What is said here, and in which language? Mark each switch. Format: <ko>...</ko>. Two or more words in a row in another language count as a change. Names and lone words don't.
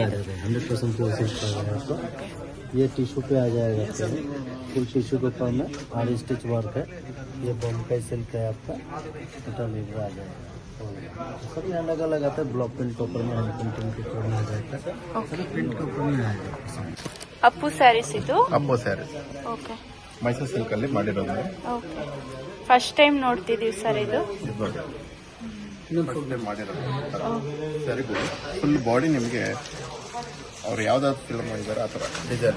<hi>100%</hi> <en>pure silk</en> <hi>आ जाएगा आपका. ये टिश्यू पे आ जाएगा आपका.</hi> <en>full tissue</en> <hi>के ऊपर में आरी</hi> <en>stitch work</en> <hi>है. ये बॉम्बे सिल्क है आपका. टोटली आ जाएगा. सब ये अलग अलग आता है.</hi> <en>block print</en> <hi>के ऊपर में</hi> <en>hand painting</en> <hi>के ऊपर में आ जाएगा. ओके, प्रिंट के ऊपर में आ जाएगा.</hi> <kn>ಅಪ್ಪು ಸ್ಯಾರೀಸ್ ಇದು. ಅಪ್ಪೋ ಸ್ಯಾರೀಸ್ ಓಕೆ, ಮೈಸೂರು ಸಿಲ್ಕಲ್ಲಿ ಮಾಡಿರೋದು. ಓಕೆ,</kn> <en>first time</en> <kn>ನೋಡ್ತಿದೀವಿ ಸರ್ ಇದು.</kn> <en>first time</en> <kn>ಮಾಡಿರೋದು.</kn> <en>saree full body</en> <kn>ನಿಮಗೆ ಅವ್ರು ಯಾವ್ದಾದ್ರು ಫಿಲ್ಮ್ ಮಾಡಿದಾರೆ ಆ ಥರ ಡಿಸೈನ್</kn>